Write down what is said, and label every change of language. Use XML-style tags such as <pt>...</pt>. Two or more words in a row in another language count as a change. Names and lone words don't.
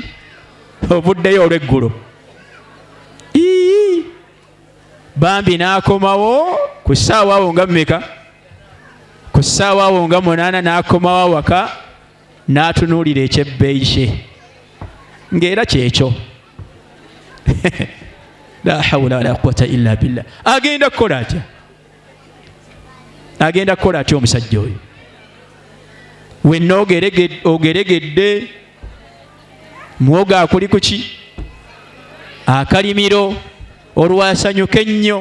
<lg>Ovuddeyo olweggulo. Bambi n'akomawo ku ssaawa awo nga mmeka? Ku ssaawa awo nga 8 n'akomawo awaka, n'atunuulira ekyebbeeyi kye, ng'era kyekyo.</lg> <ar>لا حول ولا قوة إلا بالله.</ar> <lg>Agenda kukola atya? Agenda kukola atya omusajja oyo? Wenna ogeregedde, muwogo akuli ku ki? Akalimiro, olwasanyuka ennyo.</lg>